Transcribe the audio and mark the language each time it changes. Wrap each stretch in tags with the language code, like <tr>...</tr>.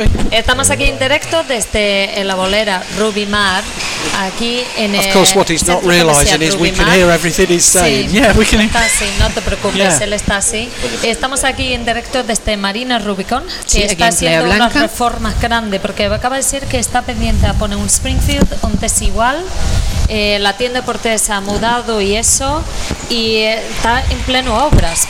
<es>Estamos aquí en directo desde la bolera Ruby Mar.</es> <en>Of course, what he's not realising is we can hear everything he's saying. Sí. Yeah, we can</en> <es>hear. No te preocupes, él está así. Estamos aquí en directo desde Marina Rubicon, que está haciendo una reforma grande, porque acaba de decir que está pendiente a poner un Springfield, un Desigual. La tienda Cortés ha mudado y eso, y está en pleno obras.</es>